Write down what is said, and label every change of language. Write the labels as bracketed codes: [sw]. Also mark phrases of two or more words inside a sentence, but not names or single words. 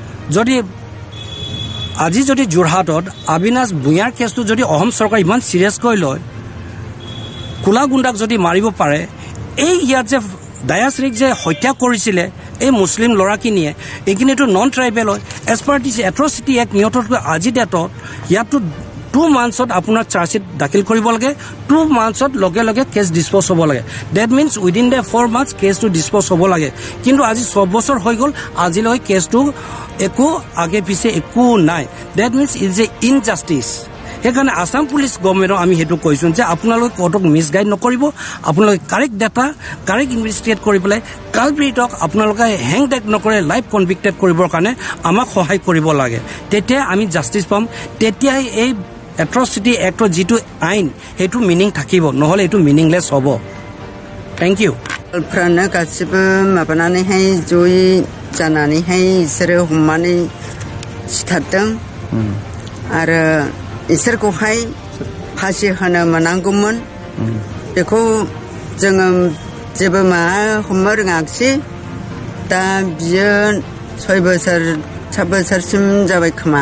[as] আজি যদি যোৰহাটত অবিনাশ ভূঞাৰ কেছটো যদি অসম চৰকাৰে ইমান চিৰিয়াছকৈ লয়, কোলা গুণ্ডাক যদি মাৰিব পাৰে, এই ইয়াত যে দায়াশ্ৰীক যে হত্যা কৰিছিলে এই মুছলিম ল'ৰাখিনিয়ে, এইখিনিতো [en] non tribal [as] হয়। [en] as per this atrocity act [as] নিয়তকৈ আজি ডেটত ইয়াতো 2 monthsত আপোনাৰ চাৰ্জশিট দাখিল কৰিব লাগে 2 monthsত লগে লগে [en] case dispose [as] হ'ব লাগে দ্যাট [en] means within the 4 months [as] কেছটো ডিসপোজ হ'ব লাগে কিন্তু আজি 6 বছৰ হৈ গ'ল আজিলৈ কেছটো একো আগে পিছে একো নাই [en] that means is a injustice [as] সেইকাৰণে আসাম [en] police governmentক [as] আমি হেতু কৈছো যে আপোনালোকে কোৰ্টক মিসগাইড নকৰিব আপোনালোকে [en] correct data correct investigate [as] কৰি পেলাই কালপ্ৰিটক আপোনালোকে হেং ডেক নকৰে [en] live convicted [as] কৰিবৰ কাৰণে আমাক সহায় কৰিব লাগে তেতিয়া আমি জাস্টিস পাম তেতিয়া এই [en] atrocity actৰ [as] যেটো আইন হেতু মিনিং থাকিব নহলে এটো মিনিংলেস হ'ব [en] thank you [brx] फ्रानो गासिबो माबानानैहाय जयै जानानैहाय इसोरो हमनानै सिथारदों आरो इसोरखौहाय फासि होनो मोनांगौमोन बेखौ जोङो जेबो माबा हमनो रोङाखिसै दा बियो 6 बोसोर 7 बोसोरसिम जाबाय खोमा